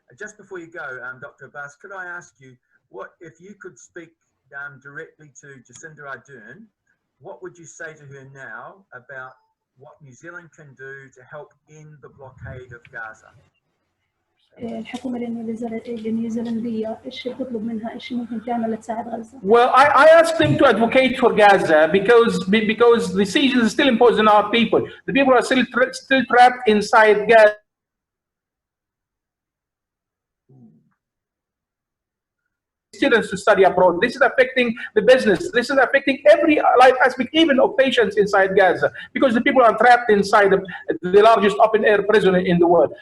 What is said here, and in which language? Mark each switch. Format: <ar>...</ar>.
<en>Just before you go, Dr. Abbas, could I ask you, what if you could speak directly to Jacinda Ardern, what would you say to her now about what New Zealand can do to help end the blockade of Gaza?</en> <ar>الحكومة النيوزيلندية ايش بتطلب منها ايش ممكن تعمل لتساعد غزة؟</ar> <en>Well, I asked them to advocate for Gaza because the siege is still imposed on our people. The people are still trapped inside Gaza. Students to study abroad. This is affecting the business. This is affecting every life aspect, even of patients inside Gaza, because the people are trapped inside the largest open-air prison in the world.</en>